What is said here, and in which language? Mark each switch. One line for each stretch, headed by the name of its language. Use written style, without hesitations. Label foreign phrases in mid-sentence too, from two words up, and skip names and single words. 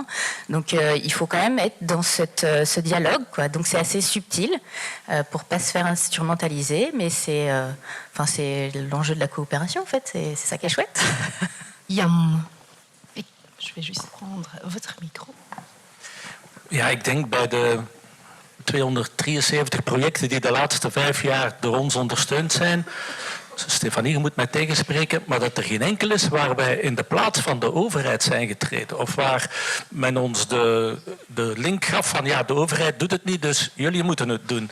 French: Donc il faut quand même être dans ce dialogue, quoi. Donc c'est assez subtil pour ne pas se faire instrumentaliser, mais c'est l'enjeu de la coopération, en fait. C'est ça qui est chouette. Jan, je vais juste prendre votre micro.
Dutch: Ja, ik denk bij de 273 projecten die de laatste 5 jaar door ons ondersteund zijn, Stefanie, je moet mij tegenspreken, maar dat er geen enkel is waar wij in de plaats van de overheid zijn getreden. Of waar men ons de link gaf van ja, de overheid doet het niet, dus jullie moeten het doen.